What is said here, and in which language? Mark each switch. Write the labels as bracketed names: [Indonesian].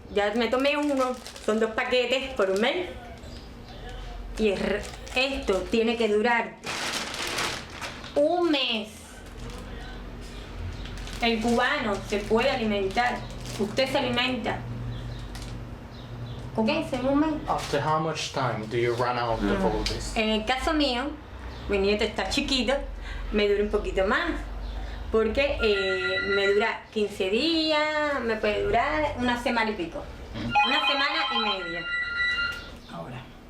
[Spanish] Ya me tomé uno, son 2 paquetes por un mes. Y esto tiene que durar un mes. El cubano se puede alimentar. Usted se alimenta. ¿Ok? En un mes. [English] After how much time do you run out of all this? [Spanish] En el caso mío, mi nieto está chiquito, me dura un poquito más. Porque me dura 15 días, me puede durar una semana y pico. Una semana y media. Ahora.